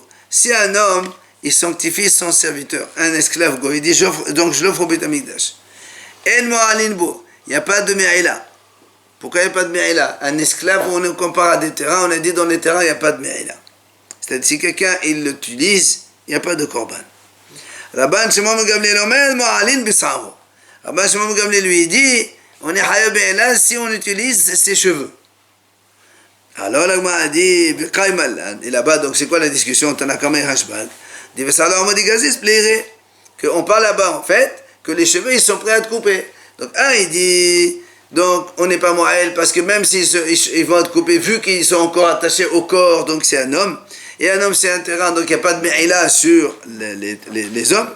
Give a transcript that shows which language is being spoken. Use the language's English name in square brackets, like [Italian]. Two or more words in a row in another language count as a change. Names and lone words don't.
[French] Si un homme, il sanctifie son serviteur, un esclave go, il dit donc je l'offre au Beth Amikdash. [Hebrew] אל מועלין בו, [French] il n'y a pas de Me'ila. Pourquoi il n'y a pas de Me'ila? Un esclave, on le compare à des terrains, on a dit dans les terrains, il n'y a pas de Me'ila. C'est-à-dire si quelqu'un il l'utilise, il n'y a pas de korban. [Hebrew] רבן שמעון גמליאל אומר מועלין בשערו. [French] Rabban Shimon Gamliel lui dit, on est [Hebrew] חייב מעילה [French] si on utilise ses cheveux. Alors la Gemara a dit, et là-bas, donc c'est quoi la discussion entre Tanakama et Rashbag? Qu'on parle là-bas en fait, que les cheveux ils sont prêts à être coupés. Donc il dit, donc on n'est pas Moël, parce que même s'ils vont être coupés, vu qu'ils sont encore attachés au corps, donc c'est un homme, et un homme c'est un terrain, donc il n'y a pas de Me'ila sur les hommes.